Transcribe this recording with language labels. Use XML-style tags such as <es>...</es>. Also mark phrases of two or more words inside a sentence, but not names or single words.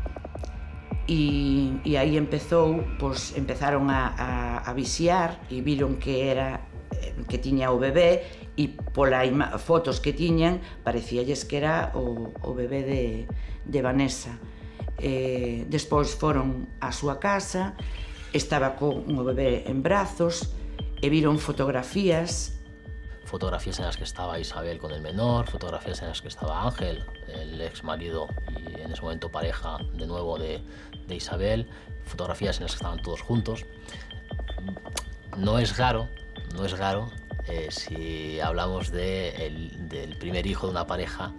<gl>e aí empezaron a vixiar e viron que tiña o bebé, e pola fotos que tiñan parecíalles que era o bebé de Vanessa. Despois foron á súa casa, estaba con un bebé en brazos e viron fotografías.</gl> <es>Fotografías en las que estaba Isabel con el menor, fotografías en las que estaba Ángel, el ex marido y en ese momento pareja de nuevo de Isabel, fotografías en las que estaban todos juntos. No es raro si hablamos del primer hijo de una pareja.</es>